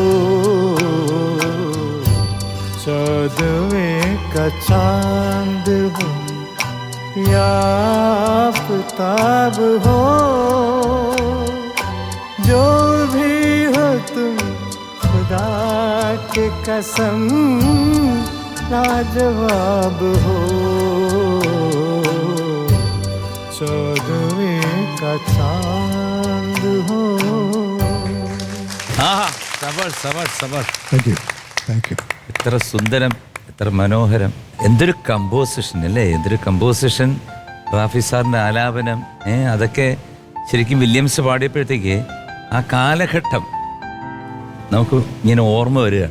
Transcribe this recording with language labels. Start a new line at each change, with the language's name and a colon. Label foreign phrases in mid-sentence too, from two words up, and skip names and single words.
Hindi: चौदहवें का चांद हो या आफताब हो, जो भी हो तुम खुदा के कसम लाजवाब हो, चौदहवें का चांद हो।
Malayalam: ആഹാ സബർ സബർ സബർ.
English: thank you.
Malayalam: എത്ര സുന്ദരം, എത്ര മനോഹരം, എന്തൊരു കമ്പോസിഷൻ അല്ലേ, എന്തൊരു കമ്പോസിഷൻ. റാഫി സാറിൻ്റെ ആലാപനം, അതൊക്കെ ശരിക്കും വില്യംസ് പാടിയപ്പോഴത്തേക്ക് ആ കാലഘട്ടം നമുക്ക് ഇങ്ങനെ ഓർമ്മ വരികയാണ്.